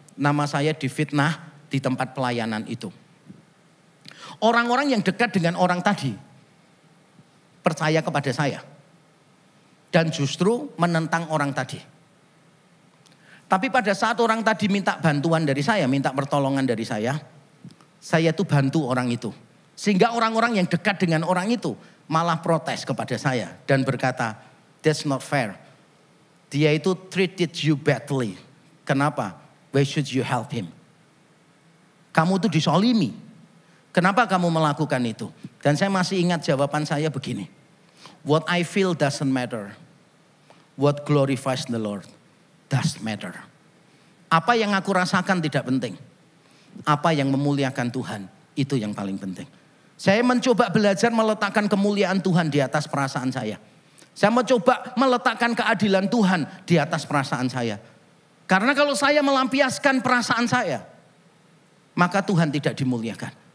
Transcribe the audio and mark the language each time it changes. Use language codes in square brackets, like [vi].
[id] Nama saya difitnah di tempat pelayanan itu. Orang-orang yang dekat dengan orang tadi percaya kepada saya. Dan justru menentang orang tadi. Tapi pada saat orang tadi minta bantuan dari saya, minta pertolongan dari saya tuh bantu orang itu. Sehingga orang-orang yang dekat dengan orang itu malah protes kepada saya. Dan berkata, that's not fair. Dia itu treated you badly. Kenapa? Why should you help him? Kamu tuh disolimi. Kenapa kamu melakukan itu? Dan saya masih ingat jawaban saya begini. [en] What I feel doesn't matter. What glorifies the Lord does matter. [id] Apa yang aku rasakan tidak penting. Apa yang memuliakan Tuhan itu yang paling penting. Saya mencoba belajar meletakkan kemuliaan Tuhan di atas perasaan saya. Saya mencoba meletakkan keadilan Tuhan di atas perasaan saya. Karena kalau saya melampiaskan perasaan saya, maka Tuhan tidak dimuliakan.